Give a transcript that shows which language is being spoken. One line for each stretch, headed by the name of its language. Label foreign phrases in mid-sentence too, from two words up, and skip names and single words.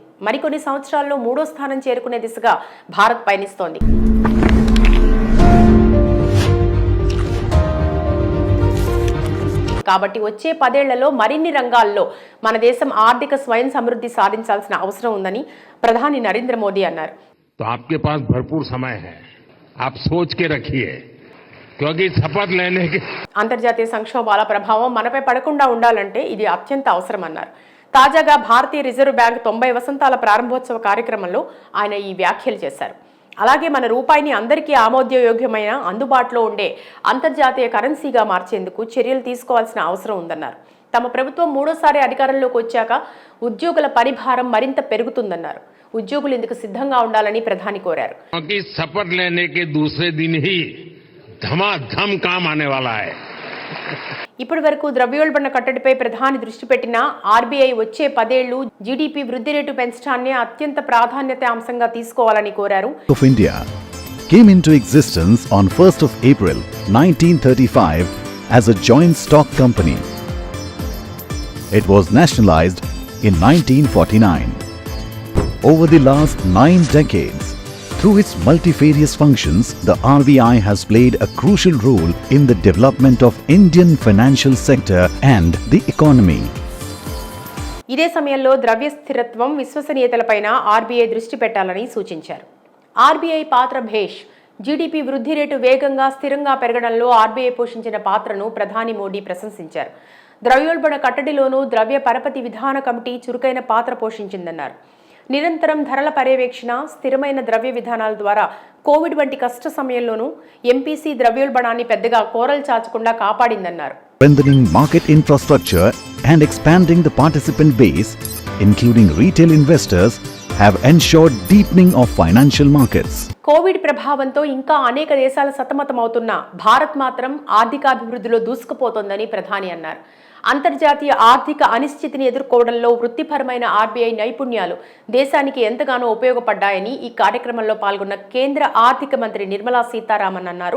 Telugu: మరికొన్ని సంవత్సరాల్లో 3వ స్థానం చేరుకునే దిశగా భారత్ పయనిస్తోంది. కాబట్టి వచ్చే 10 ఏళ్లలో మరిన్ని రంగాల్లో మన దేశం ఆర్థిక స్వయం సమృద్ధి సాధించాల్సిన అవసరం ఉందని ప్రధాని నరేంద్ర మోదీ అన్నారు.
Hindi: तो आपके पास भरपूर समय है, आप सोच के रखिए क्योंकि शपथ लेने के
Telugu: అంతర్జాతీయ సంక్షోభాల ప్రభావం మనపై పడకుండా ఉండాలంటే ఇది అత్యంత అవసరమన్నారు. తాజాగా భారతీయ రిజర్వ్ బ్యాంక్ 90 వసంతాల ప్రారంభోత్సవ కార్యక్రమంలో ఆయన ఈ వ్యాఖ్యలు చేశారు. అలాగే మన రూపాయిని అందరికీ ఆమోదయోగ్యమైన అందుబాటులో ఉండే అంతర్జాతీయ కరెన్సీగా మార్చేందుకు చర్యలు తీసుకోవాల్సిన అవసరం ఉందన్నారు. తమ ప్రభుత్వం 3వసారి అధికారంలోకి వచ్చాక ఉద్యోగుల పరిభారం మరింత పెరుగుతుందన్నారు. ఉద్యోగులు ఇందుకు సిద్ధంగా ఉండాలని ప్రధాని కోరారు.
Hindi: शपथ लेने के दूसरे दिन ही धमाधम काम आने वाला है.
Telugu: ఇప్పటి వరకు ద్రవ్యోల్బణ కట్టడిపై ప్రధాని దృష్టి పెట్టిన ఆర్బీఐ వచ్చే 10 ఏళ్లు జీడీపీ వృద్ధి రేటు పెంచడాన్ని అత్యంత ప్రాధాన్యత అంశంగా తీసుకోవాలని కోరారు.
English: Of India came into existence on 1st of April 1935 as a joint stock company. It was nationalized in 1949. Over the last 9 decades, through its multifarious functions, the RBI has played a crucial role in the development of Indian financial sector and the economy.
Telugu: ఇదే సమయంలో ద్రవ్య స్థిరత్వం, విశ్వసనీయతలపైన ఆర్బీఐ దృష్టి పెట్టాలని సూచించారు. ఆర్బీఐ పాత్ర భేష్. జీడీపీ వృద్ధి రేటు వేగంగా స్థిరంగా పెరగడంలో ఆర్బీఐ పోషించిన పాత్రను ప్రధాని మోడీ ప్రశంసించారు. ద్రవ్యోల్బణ కట్టడిలోనూ ద్రవ్య పరపతి విధాన కమిటీ చురుకైన పాత్ర పోషించిందన్నారు. నిరంతరం ధరల పర్యవేక్షణ, స్థిరమైన ద్రవ్య విధానాల ద్వారా కోవిడ్ వంటి కష్ట సమయంలోనూ ఎంపీసీ ద్రవ్యోల్బణాన్ని పెద్దగా కోరలు చాచకుండా కాపాడిందన్నారు.
English: Strengthening market infrastructure and expanding the participant base, including retail investors, have ensured deepening of financial markets.
Telugu: కోవిడ్ ప్రభావంతో ఇంకా అనేక దేశాలు సతమతమవుతున్న భారత్ మాత్రం ఆర్థికాభివృద్ధిలో దూసుకుపోతోందని ప్రధాని అన్నారు. అంతర్జాతీయ ఆర్థిక అనిశ్చితిని ఎదుర్కోవడంలో వృత్తిపరమైన ఆర్బీఐ నైపుణ్యాలు దేశానికి ఎంతగానో ఉపయోగపడ్డాయని ఈ కార్యక్రమంలో పాల్గొన్న కేంద్ర ఆర్థిక మంత్రి నిర్మలా సీతారామన్ అన్నారు.